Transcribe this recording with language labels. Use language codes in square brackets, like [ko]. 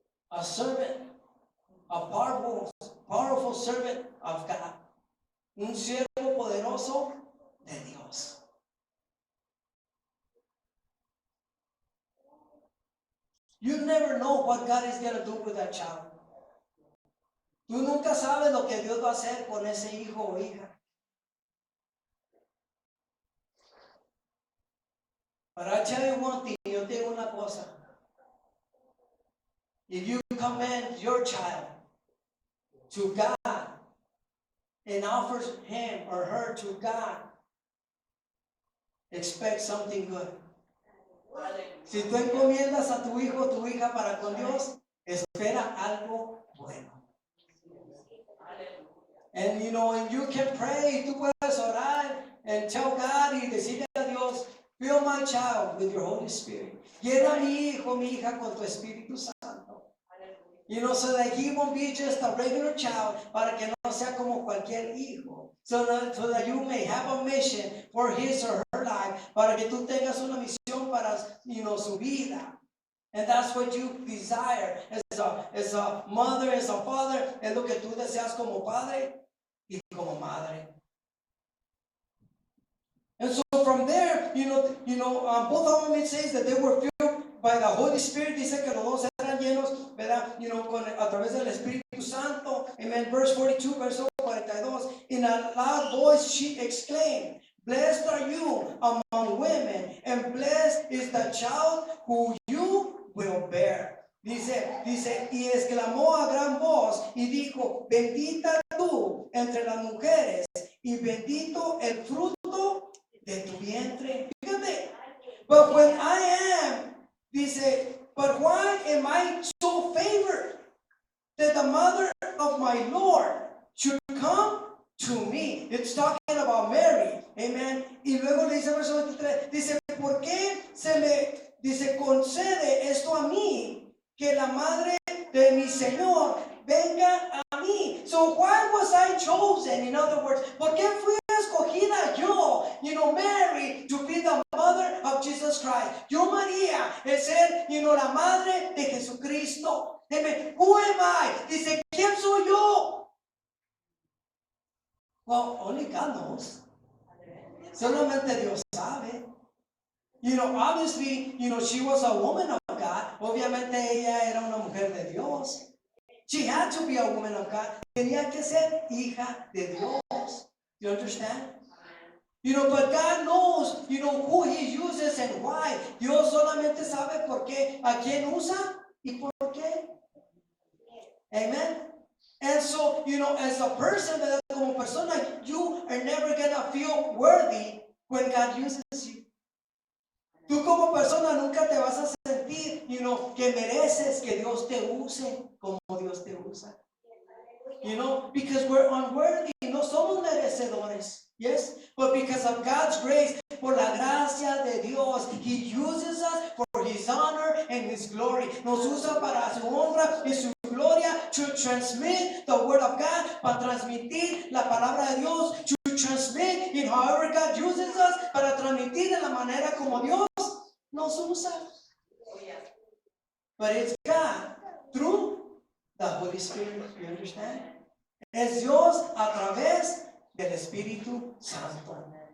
[en] A servant, a powerful servant of God. [es] Un siervo poderoso de Dios. [en] You never know what God is going to do with that child. [es] Tú nunca sabes lo que Dios va a hacer con ese hijo o hija. [en] But I tell you one thing, [es] yo te digo una cosa. [en] If you commend your child to God and offers him or her to God, expect something good. [es] Si tú encomiendas a tu hijo o tu hija para con Dios, espera algo bueno. [en] And and you can pray, [es] tú puedes orar [en] and tell God [es] y decirle a Dios, [en] fill my child with your Holy Spirit. [es] Llena a mi hijo, mi hija con tu Espíritu Santo. [en] So that he won't be just a regular child, [es] para que no sea como cualquier hijo. [en] So that you may have a mission for his or her life, [es] para que tú tengas una misión para, su vida. [en] And that's what you desire as a mother, as a father, [es] es lo que tú deseas como padre y como madre. [en] And so from there, both of them, it says that they were filled by the Holy Spirit. [es] Dice que los dos eran llenos, ¿verdad? A través del Espíritu Santo. Amen. [en] Verse 42, [es] verso 42. [en] In a loud voice she exclaimed, "Blessed are you among women, and blessed is the child who you will bear." [es] Dice, y exclamó a gran voz y dijo, bendita tú entre las mujeres y bendito el fruto de tu vientre. [en] Fíjate, but when I am, dice, but why am I so favored that the mother of my Lord should come to me? It's talking about Mary, amen. [es] Y luego le dice verso 23, dice, ¿por qué se me, dice, concede esto a mí? Que la madre de mi Señor venga a mí. [en] So why was I chosen? In other words, [es] ¿por qué fui escogida yo? [en] Mary, to be the mother of Jesus Christ. [es] Yo, María, es ser, la madre de Jesucristo. Amen. [en] Who am I? [es] Dice, ¿quién soy yo? [en] Well, only God knows. [es] Solamente Dios sabe. [en] Obviously, she was a woman of God. [es] Obviamente ella era una mujer de Dios. [en] She had to be a woman of God. [es] Tenía que ser hija de Dios. [en] You understand? But God knows, who He uses and why. [es] Dios solamente sabe por qué, a quién usa y por qué. Amen. [en] And so, as a person, [es] como persona, [en] you are never gonna feel worthy when God uses you. [es] Tú como persona nunca te vas a sentir, que mereces que Dios te use como Dios te usa. [en] Because we're unworthy, [es] no somos merecedores. [en] Yes, but because of God's grace, [es] por la gracia de Dios, [en] He uses us for His honor and His glory. [es] Nos usa para su honra y su gloria [en] to transmit the word of God, [es] para transmitir la palabra de Dios, [en] to transmit in however God uses us, [es] para transmitir de la manera como Dios nos usa. [en] But it's God through the Holy Spirit. You understand? [es] Es Dios a través del Espíritu Santo.